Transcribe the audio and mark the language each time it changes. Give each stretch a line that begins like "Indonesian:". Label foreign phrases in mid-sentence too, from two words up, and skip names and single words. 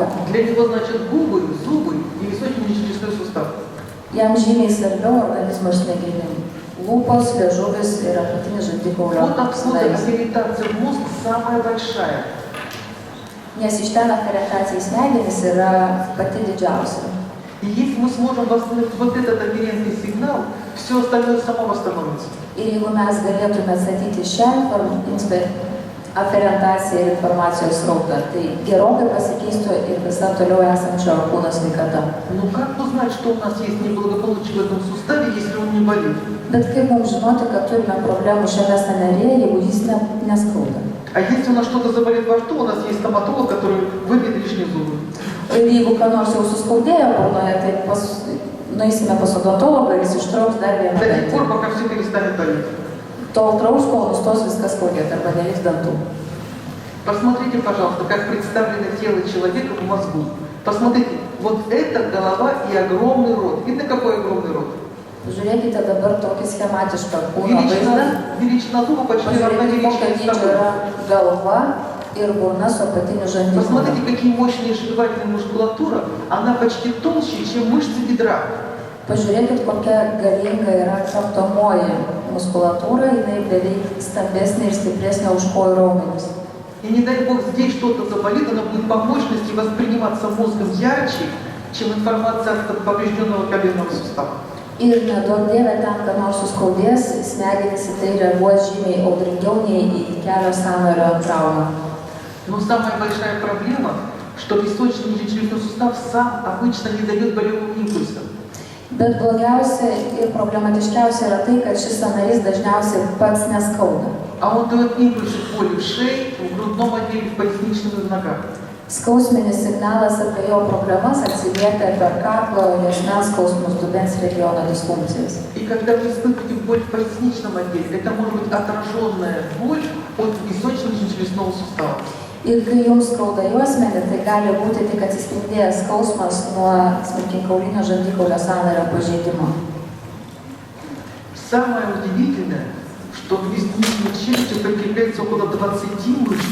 Russian: Для него значат губы, зубы и височно-челюстной сустав.
Lithuanian: Jam žymiai svarbiau organizmo ir smegenim. Lūpos, liežuvis ir apatinis žandikaulio
Russian: Вот откуда
Lithuanian: smegenys.
Russian: ориентация в мозг самая большая.
Lithuanian: Nes iš ten afferentacija į smegenis yra pati didžiausia.
Russian: И если мы сможем восстановить вот этот аберентный сигнал, все остальное само восстановится.
Lithuanian: Ir jeigu mes galėtume atstatyti šią aferentaciją ir informacijos srautą, tai gerokai pasikeistų ir visa toliau esančio kūno sveikata.
Russian: Ну как узнать, что у нас есть неблагополучие в этом суставе, если он не болит?
Lithuanian: Bet kaip mums žinoti, kad turime problemų šiame sąnaryje, jeigu jis neskauda?
Russian: А если у нас что-то заболит во рту, у нас есть стоматолог, который выбьет лишние зубы.
Lithuanian: Ir jeigu ką nors jau suskaudėjo burnoje, tai nueisime pas odontologą ir jis ištrauks dar vieną
Russian: До тех
Lithuanian: dantį.
Russian: пор, пока все перестанет болеть.
Lithuanian: Tol trauks, kol nustos viskas skaudėti arba neliks dantų.
Russian: Посмотрите, пожалуйста, как представлено тело человека в мозгу. Посмотрите, вот это голова и огромный рот. Видно, какой огромный рот?
Lithuanian: Žiūrėkite dabar tokį schematišką kūno vaizdą.
Russian: Величина зуба почти равна
Lithuanian: Pažiūrėkite, kokio
Russian: величине
Lithuanian: dydžio
Russian: стопы.
Lithuanian: yra galva ir burna su apatiniu žandikauliu.
Russian: Посмотрите, какие мощные жевательная мускулатура. Она почти толще, чем мышцы бедра.
Lithuanian: Pažiūrėkit, kokia galinga yra kramtomoji muskulatūra, jinai beveik stambesnė ir stipresnė už kojų raumenis.
Russian: И не дай бог здесь что-то заболит, оно будет по мощности восприниматься мозгом ярче, чем информация от поврежденного коленного сустава.
Lithuanian: Ir neduok Dieve ten, kad nors suskaudės, smegenys į tai reaguos žymiai audringiau nei į kelio sąnario traumą.
Russian: Но самая большая проблема, что височно-челюстной сустав сам обычно не дает болевого импульса.
Lithuanian: Bet blogiausia ir problematiškiausia yra tai, kad šis sąnarys dažniausiai pats neskauda.
Russian: А он дает импульсы в боли в шее, в грудном отделе, в поясничном и в ногах.
Lithuanian: Skausminis signalas apie jo problemas atsiliepia per kaklo, juosmens skausmus, dubens regiono disfunkcijas.
Russian: И когда вы испытываете боль в поясничном отделе, это может быть отраженная боль от височно-челюстного сустава.
Lithuanian: Ir kai jums skauda juosmenį, tai gali būti tik atsispindėjęs skausmas nuo smegenkaulinio žandikaulio sąnario pažeidimo.
Russian: Самое удивительное, что к поясничной челюсти прикрепляется около 20 мышц.